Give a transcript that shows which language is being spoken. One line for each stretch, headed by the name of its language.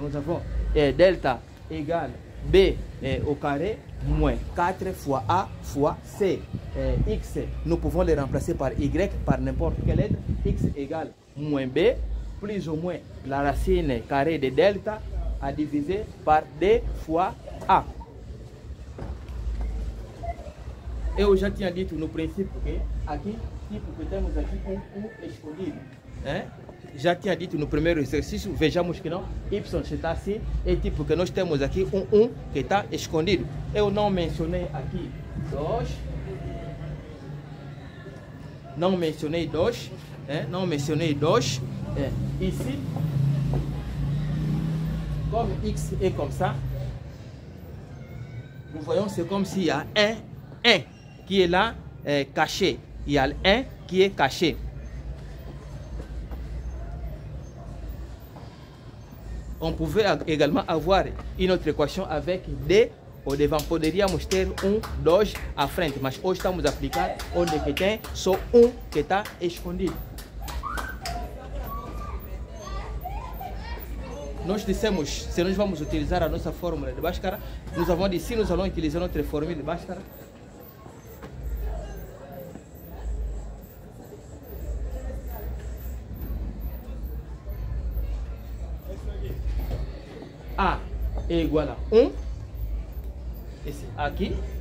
French: Nous avons delta égale b au carré moins 4 fois a fois c. X, nous pouvons le remplacer par y, par n'importe quelle lettre. X égale moins b plus ou moins la racine carrée de delta à diviser par d fois a.
Portuguese: Eu já tinha dito no princípio que aqui, tipo que temos aqui um escondido. Já tinha dito no primeiro exercício, vejamos que não, y está assim, é tipo que nós temos aqui um que está escondido. Eu não mencionei aqui 2, não mencionei 2, não mencionei 2.
French: Ici, comme x est comme ça, nous voyons c'est comme s'il y a un qui est là caché. Il y a un qui est caché. On pouvait également avoir une autre équation avec d au devant.
Portuguese: Poderíamos ter 2 à frente, mas hoje estamos a aplicar onde que tem só que está escondido. Nós dissemos, se nós vamos utilizar a nossa fórmula de Bhaskara,
French: nous avons dit si nous allons utiliser notre formule de Bhaskara,
Portuguese: A é igual a 1, esse aqui,